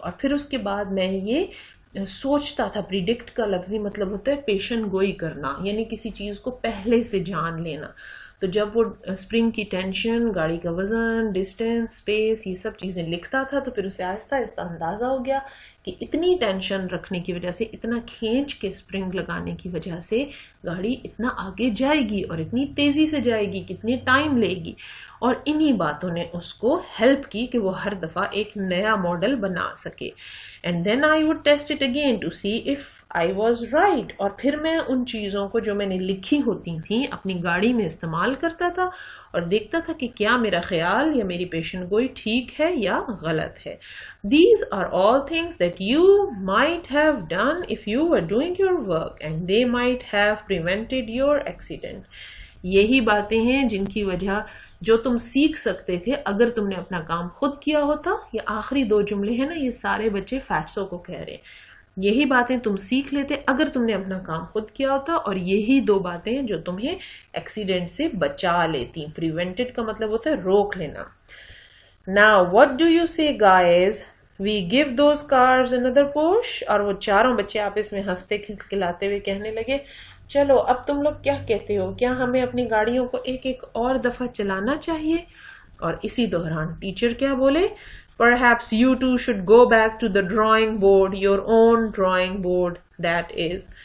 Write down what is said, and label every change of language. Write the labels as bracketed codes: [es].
[ur] اور پھر اس کے بعد میں یہ سوچتا تھا. پریڈکٹ کا لفظی مطلب ہوتا ہے پیشن گوئی کرنا, یعنی کسی چیز کو پہلے سے جان لینا. تو جب وہ اسپرنگ کی ٹینشن, گاڑی کا وزن, ڈسٹینس, اسپیس, یہ سب چیزیں لکھتا تھا, تو پھر اسے آہستہ آہستہ اندازہ ہو گیا کہ اتنی ٹینشن رکھنے کی وجہ سے, اتنا کھینچ کے اسپرنگ لگانے کی وجہ سے گاڑی اتنا آگے جائے گی اور اتنی تیزی سے جائے گی, کتنی ٹائم لے گی. اور انہی باتوں نے اس کو ہیلپ کی کہ وہ ہر دفعہ ایک نیا ماڈل بنا سکے. [en] And then I would test it again to see if I was right. [ur] اور پھر میں ان چیزوں کو جو میں نے لکھی ہوتی تھیں اپنی گاڑی میں استعمال کرتا تھا اور دیکھتا تھا کہ کیا میرا خیال یا میری پیشن گوئی ٹھیک ہے یا غلط ہے. [en] These are all things that you might have done if you were doing your work and they might have prevented your accident. [ur] یہی باتیں ہیں جن کی وجہ جو تم سیکھ سکتے تھے اگر تم نے اپنا کام خود کیا ہوتا. یہ آخری 2 جملے ہیں نا، یہ سارے بچے فیٹسو کو کہہ رہے ہیں. یہی باتیں تم سیکھ لیتے اگر تم نے اپنا کام خود کیا ہوتا، اور یہی 2 باتیں ہیں جو تمہیں ایکسیڈنٹ سے بچا لیتی. پریونٹڈ کا مطلب ہوتا ہے روک لینا. [en] Now what do you say guys? We give those cars another push. [ur] اور وہ چاروں بچے آپس میں ہنستے کھلکھلاتے ہوئے کہنے لگے، چلو اب تم لوگ کیا کہتے ہو، کیا ہمیں اپنی گاڑیوں کو ایک اور دفعہ چلانا چاہیے؟ اور اسی دوران ٹیچر کیا بولے، [en] Perhaps you two should go back to the drawing board, your own drawing board that is.